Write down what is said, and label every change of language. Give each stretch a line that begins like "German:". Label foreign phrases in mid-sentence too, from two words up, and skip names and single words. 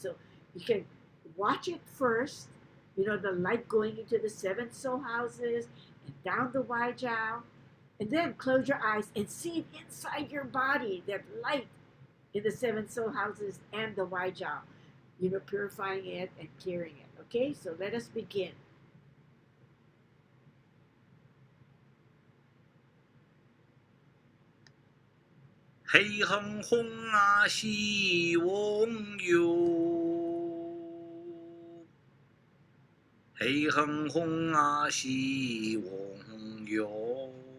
English: So you can watch it first, you know, the light going into the 7 soul houses and down the Waijiao. And then close your eyes and see it inside your body, that light in the 7 soul houses and the Waijiao, you know, purifying it and clearing it. Okay, so let us begin.
Chinese: Hei heng hong a xi wong yu. Hei heng hong a xi wong yu.